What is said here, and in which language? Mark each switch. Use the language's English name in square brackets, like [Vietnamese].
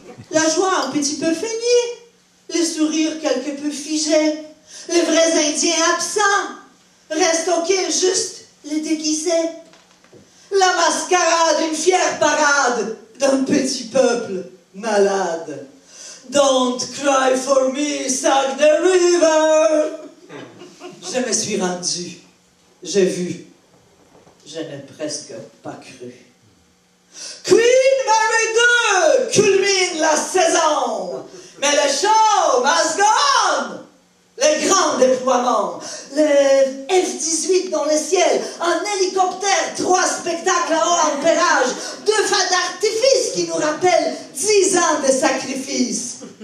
[French] La joie un petit peu feignée, le sourire quelque peu figé, les vrais Indiens absents, restent au quai juste les déguisés. La mascarade, une fière parade d'un petit peuple malade. [English] Don't cry for me, Saguenay River. [French] Je me suis rendu, j'ai vu, je n'ai presque pas cru. Queen Mary 2 culmine la saison, mais le [English] show must go on. [French] Les grands déploiements, le F-18 dans le ciel, un hélicoptère, 3 spectacles à haut ampérage, 2 feux d'artifice qui nous rappellent 10 ans de sacrifice.